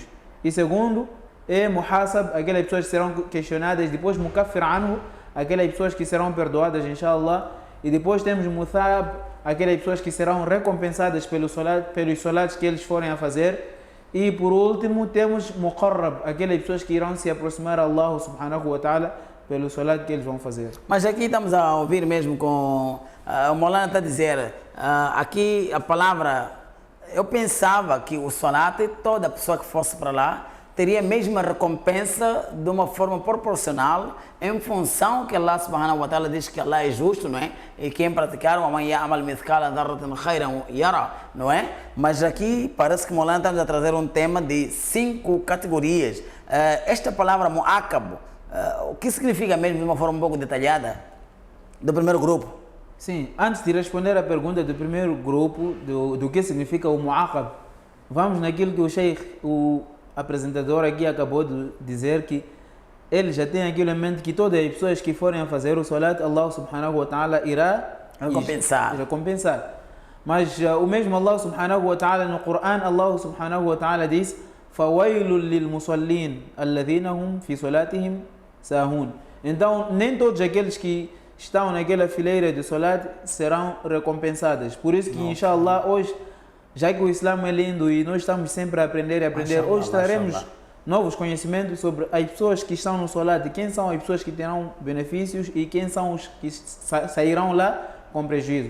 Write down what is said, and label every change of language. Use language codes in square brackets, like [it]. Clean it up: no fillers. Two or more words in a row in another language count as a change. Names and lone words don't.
[pt] E segundo é Muhasab, aquelas pessoas que serão questionadas. Depois [ar] مكفر عنه, [pt] aquelas pessoas que serão perdoadas, inshallah. E depois temos Muthab, aquelas pessoas que serão recompensadas pelos salats que eles forem a fazer. E por último temos Muqarrab, aquelas pessoas que irão se aproximar a [ar] الله سبحانه وتعالى [pt] pelo salat que eles vão fazer. Mas aqui estamos a ouvir mesmo com o Maulana está a dizer aqui a palavra. Eu pensava que o Salat, toda pessoa que fosse para lá teria a mesma recompensa de uma forma proporcional, em função que [ar] الله سبحانه وتعالى [pt] diz que Allah é justo, não é? E quem praticar o [ar] من يعمل مثقال ذرة خيرا يره, [pt] não é? Mas aqui parece que Maulana está a trazer um tema de 5 categorias. Esta palavra mu'aqab, o que significa mesmo de uma forma um pouco detalhada do primeiro grupo? Sim, antes de responder a pergunta do primeiro grupo, do que significa o Mu'aqab, vamos naquilo que o Sheikh, o apresentador aqui, acabou de dizer, que ele já tem aquilo em mente, que todas as pessoas que forem a fazer o Salat, [ar] الله سبحانه وتعالى [pt] irá recompensar. Mas o mesmo [ar] الله سبحانه وتعالى [pt] no Coran, [ar] الله سبحانه وتعالى [pt] diz: [ar] فَوَيْلٌ لِلْمُصَلِّينَ الَّذِينَ هُمْ فِي صَلَاتِهِمْ سَاهُونَ. [pt] Então, nem todos aqueles que estão naquela fileira de Salat serão recompensadas. Por isso que, inshallah, hoje, já que o Islã é lindo e nós estamos sempre a aprender, hoje traremos novos conhecimentos sobre as pessoas que estão no Salat, quem são as pessoas que terão benefícios e quem são os que sairão lá com prejuízo.